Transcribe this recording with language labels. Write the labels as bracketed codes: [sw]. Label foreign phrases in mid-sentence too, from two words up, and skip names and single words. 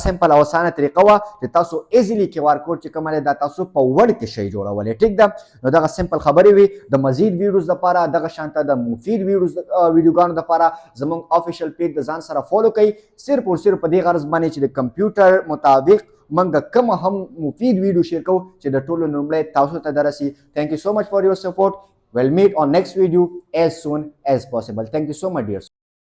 [ps] سمپل او اسانه طریقه وه چې تاسو [en] easily QR code [ps] چې کومه دی دا تاسو په وړ کې شی جوړولی ټیک ده نو دغه سمپل خبرې وي د مزید ویډیوز دپاره دغه شانته د مفید ویډیوګانو دپاره زموږ [en] official page [ps] د ځان سره فالو کوئ صرف او صرف په دې غرض باندې چې د کمپیوټر مطابق منګه کوم هم مفید ویډیو شیر کوو چې د ټولو لومړی تاسو ته درسي [en] thank you so much for your support we'll meet on next video as soon as possible thank you so much dear